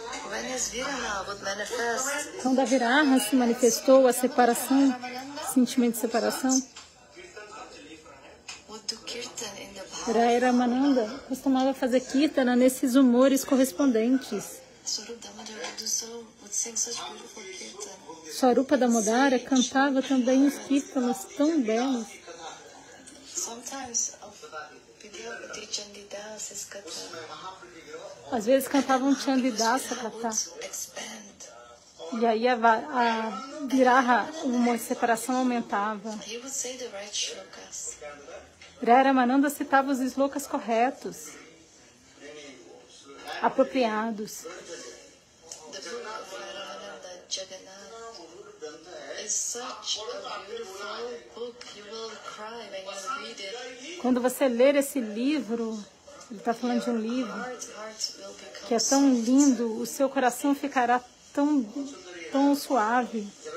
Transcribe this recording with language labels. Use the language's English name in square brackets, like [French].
[English] when his Viraha would manifest, [Portuguese] quando a Viraha se manifestou, a separação, sentimento de separação, [English] would do kirtan in the Bhava. [Portuguese] Rai Ramananda costumava fazer kirtana nesses humores correspondentes. [English] Swarup Damodar would do so, would sing such beautiful kirtan. [Portuguese] Swarupa Damodara cantava também os kirtanas tão belos. [English] Sometimes of Vidyapati Chandidas Katha [Portuguese] Às vezes cantavam Chandidasa Katha. [English] would expand. [Portuguese] E aí a Viraha, o humor de separação aumentava. [English] He would say the right shlokas. [Portuguese] Rai Ramananda citava os slokas corretos, apropriados. [English] The book of Ramananda Jagannath is such a beautiful book. You will cry when you read it. [Portuguese] Quando você ler esse livro, ele está falando de um livro [English] Heart will [Portuguese] que é [English] become [Portuguese] tão lindo, o seu coração ficará tão suave.